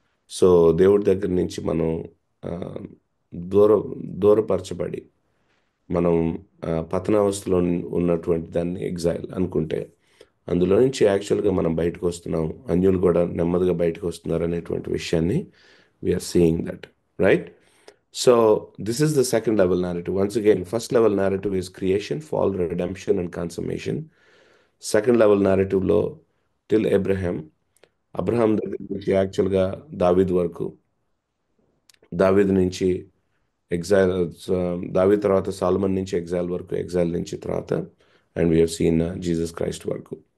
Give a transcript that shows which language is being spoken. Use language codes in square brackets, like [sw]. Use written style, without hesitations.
[te] So దేవుడి దగ్గర నుంచి మనం ఆ, దూర దూరపరచబడి, మనం పతనావస్థలో ఉన్నటువంటి దాన్ని ఎగ్జైల్ అనుకుంటే, అందులో నుంచి యాక్చువల్గా మనం బయటకు వస్తున్నాం, అన్యులు కూడా నెమ్మదిగా బయటకు వస్తున్నారు అనేటువంటి విషయాన్ని [en] We are seeing that, right? So this is the second level narrative. Once again, first level narrative is creation, fall, redemption and consummation. [te] Second level narrativeలో till Abraham దగ్గర నుంచి యాక్చువల్గా దావీద్ వరకు, దావీద్ నుంచి ఎగ్జైల్, దావీద్ తర్వాత సాల్మన్ నుంచి ఎగ్జైల్ వరకు, ఎగ్జైల్ నుంచి తర్వాత [en] and we have seen [te] Jesus Christ వరకు.